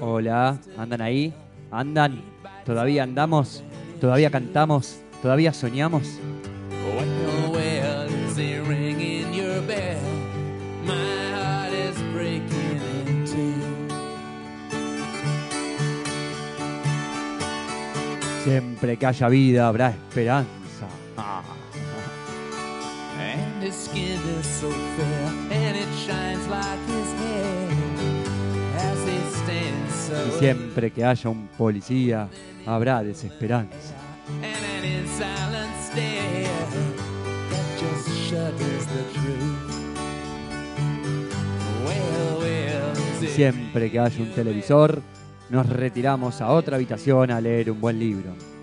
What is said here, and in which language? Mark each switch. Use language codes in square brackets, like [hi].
[es] Hola, ¿andan ahí? ¿Andan? ¿Todavía andamos? ¿Todavía cantamos? ¿Todavía soñamos? [en] Well, is he ringing your bell? My heart is breaking in two. [es] Siempre que haya vida habrá esperanza. [en] And his skin is so fair, and it shines like his hair as it stands so. [es] Y siempre que haya un policía habrá desesperanza. [en] And an in silent stare that just shudders the truth. Well, [es] siempre que haya un televisor, nos retiramos a otra habitación a leer un buen libro.